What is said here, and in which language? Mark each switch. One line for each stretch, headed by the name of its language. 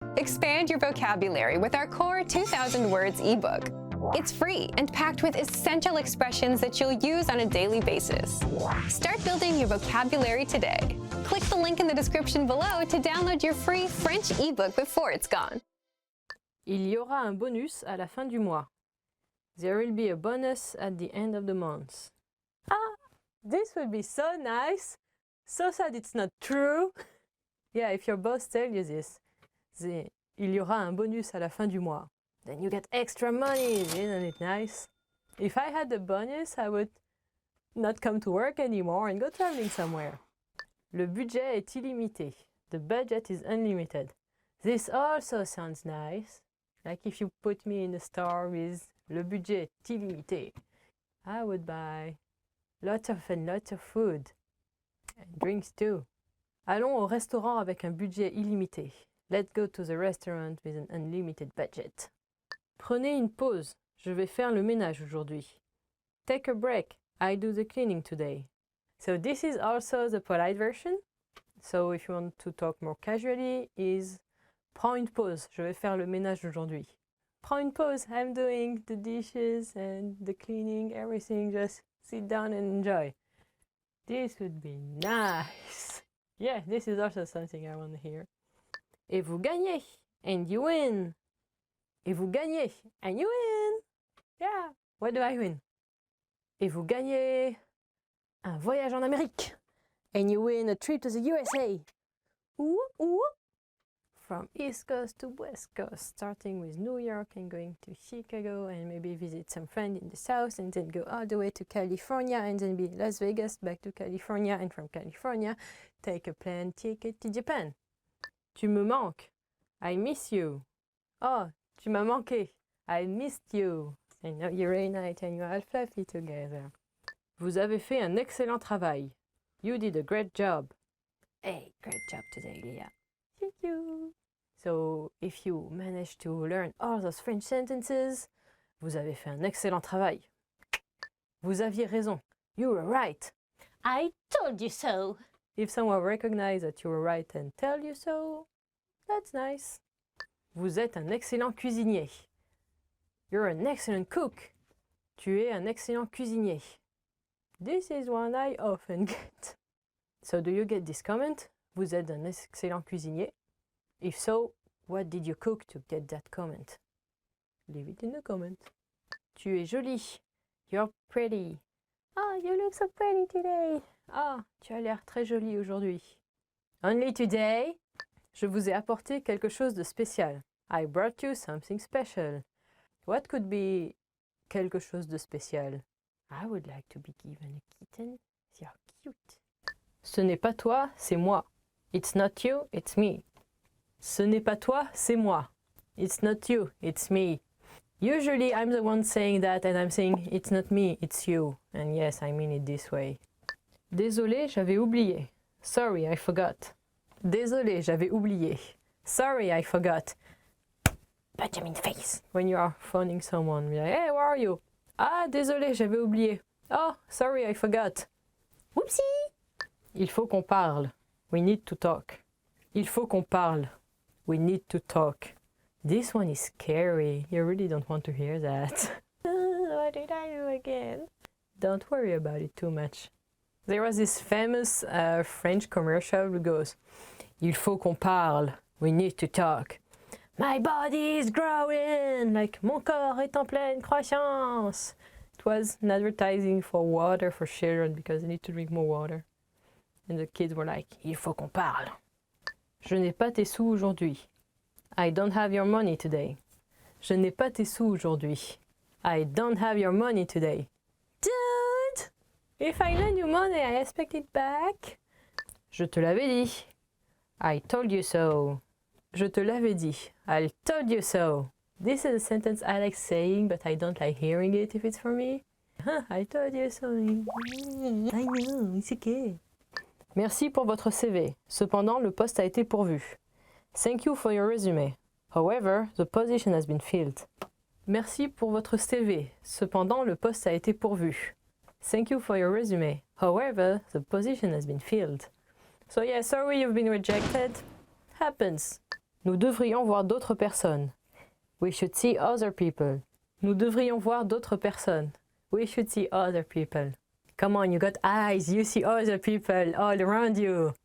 English: Expand your vocabulary with our core 2,000 words ebook. It's free and packed with essential expressions that you'll use on a daily basis. Start building your vocabulary today. Click the link in the description below to download your free French ebook before it's gone.
French: Il y aura un bonus à la fin du mois.
English: There will be a bonus at the end of the month. Ah, this would be so nice. So sad it's not true. Yeah, if your boss tells you this,
French: il y aura un bonus à la fin du mois.
English: Then you get extra money, isn't it nice? If I had the bonus, I would not come to work anymore and go traveling somewhere.
French: Le budget est illimité.
English: The budget is unlimited. This also sounds nice. Like if you put me in a store with
French: le budget est illimité.
English: I would buy lots of food. And drinks too.
French: Allons au restaurant avec un budget illimité.
English: Let's go to the restaurant with an unlimited budget.
French: Prenez une pause. Je vais faire le ménage aujourd'hui.
English: Take a break. I do the cleaning today. So this is also the polite version. So if you want to talk more casually, is
French: prends une pause. Je vais faire le ménage aujourd'hui. Prends une pause.
English: I'm doing the dishes and the cleaning, everything. Just sit down and enjoy. This would be nice. Yeah, this is also something I want to hear.
French: Et vous gagnez.
English: And you win. Et vous gagnez. And you win. Yeah. What do I win?
French: Et vous gagnez un voyage en Amérique.
English: And you win a trip to the USA. Ooh, ooh. From East Coast to West Coast, starting with New York and going to Chicago and maybe visit some friends in the South and then go all the way to California and then be Las Vegas, back to California and from California, take a plane ticket to Japan.
French: Tu me manques.
English: I miss you.
French: Oh, tu m'as manqué.
English: I missed you. I know you reunite and you are fluffy together.
French: Vous avez fait un excellent travail.
English: You did a great job. Hey, great job today, Leah. Thank you. So, if you manage to learn all those French sentences,
French: vous avez fait un excellent travail. Vous aviez raison.
English: You were right. I told you so. If someone recognizes that you were right and tell you so, that's nice.
French: Vous êtes un excellent cuisinier. You're an excellent cook. Tu es un excellent cuisinier.
English: This is one I often get. So do you get this comment?
French: Vous êtes un excellent cuisinier.
English: If so, what did you cook to get that comment? Leave it in the comment.
French: Tu es jolie.
English: You're pretty. Oh, you look so pretty today.
French: Ah, tu as l'air très jolie aujourd'hui.
English: Only today?
French: Je vous ai apporté quelque chose de spécial.
English: I brought you something special. What could be
French: quelque chose de spécial?
English: I would like to be given a kitten. You're cute.
French: Ce n'est pas toi, c'est moi.
English: It's not you, it's me.
French: Ce n'est pas toi, c'est moi.
English: It's not you, it's me. Usually I'm the one saying that and I'm saying it's not me, it's you. And yes, I mean it this way.
French: Désolé, j'avais oublié.
English: Sorry, I forgot.
French: Désolé, j'avais oublié.
English: Sorry, I forgot. Punch him in the face. When you are phoning someone, you're like, hey, where are you?
French: Ah, désolé, j'avais oublié.
English: Oh, sorry, I forgot. Whoopsie.
French: Il faut qu'on parle.
English: We need to talk.
French: Il faut qu'on parle.
English: We need to talk. This one is scary. You really don't want to hear that. What did I do again? Don't worry about it too much. There was this famous French commercial who goes,
French: Il faut qu'on parle.
English: We need to talk. My body is growing.
French: Like, mon corps est en pleine croissance.
English: It was an advertising for water for children because they need to drink more water. And the kids were like,
French: Il faut qu'on parle. Je n'ai pas tes sous aujourd'hui.
English: I don't have your money today.
French: Je n'ai pas tes sous aujourd'hui.
English: I don't have your money today. Dude! If I lend you money, I expect it back.
French: Je te l'avais dit.
English: I told you so.
French: Je te l'avais dit.
English: I told you so. This is a sentence I like saying, but I don't like hearing it if it's for me. I told you so. I know, it's okay.
French: Merci pour votre CV. Cependant, le poste a été pourvu.
English: Thank you for your resume. However, the position has been filled.
French: Merci pour votre CV. Cependant, le poste a été pourvu.
English: Thank you for your resume. However, the position has been filled. So yeah, sorry you've been rejected. Happens.
French: Nous devrions voir d'autres personnes.
English: We should see other people.
French: Nous devrions voir d'autres personnes.
English: We should see other people. Come on, you got eyes. You see other people all around you.